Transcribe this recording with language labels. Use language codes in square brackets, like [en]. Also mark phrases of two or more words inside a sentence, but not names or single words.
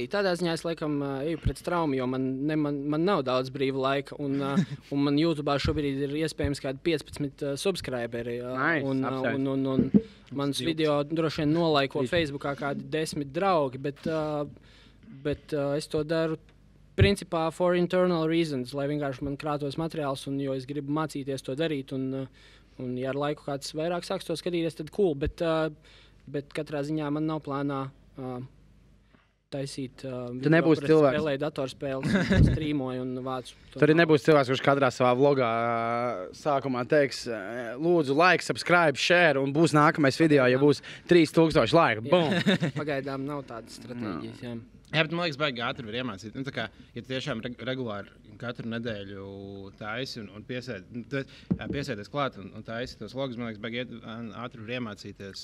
[lv] Tādā ziņā es laikam eju pret traumu, jo man nav daudz brīva laika. Un man YouTube šobrīd ir iespējams kādi 15 subscriberi. Un mans video droši vien nolaiko Facebookā kādi 10 draugi, bet es to daru principā [en] for internal reasons, [lv] lai vienkārši man krātos materiāls, un jo es gribu mācīties to darīt. Un ja ar laiku kāds vairāk sāks to skatīties, tad cool. Bet katrā ziņā man nav plānā taisīt. Tu nebūsi cilvēks. Spēlēju datorspēles, strīmoju un vācu. Tur arī nebūs cilvēks, kurš katrā savā vlogā sākumā teiks, lūdzu, [en] like, subscribe, share, [lv] un būs nākamais video, ja būs 3000 laika. Bum! Pagaidām nav tādas stratēģijas. Jā. Jā, bet man liekas, baigi ātri var iemācīt. Nu, tā kā, ja tiešām regulāri katru nedēļu taisi un piesēties klāt un taisi tos logus, man liekas, baigi ātri var iemācīties.